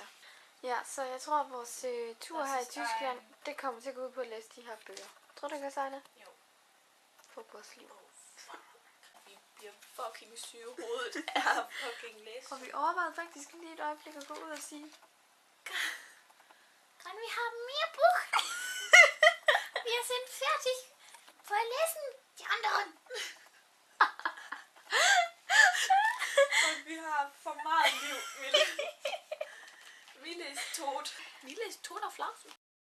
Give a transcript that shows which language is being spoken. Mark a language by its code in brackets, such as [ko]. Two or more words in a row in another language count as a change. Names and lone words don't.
[da] Ja, så jeg tror, at vores tur her i Tyskland, det kommer til at gå ud på at læse de her bøger. Tror du ikke også, Ayla? Jo. Fodboldsliv. Vi bliver fucking syge i hovedet af fucking læse. Og vi overvejede faktisk lige et øjeblik at gå ud og sige, Kan vi have mere bog? Vi er [de] sind fertig. [da] For at læse de andre. for meget liv, Mille. Vi læste Tod. Vi læste Tod og Flausen.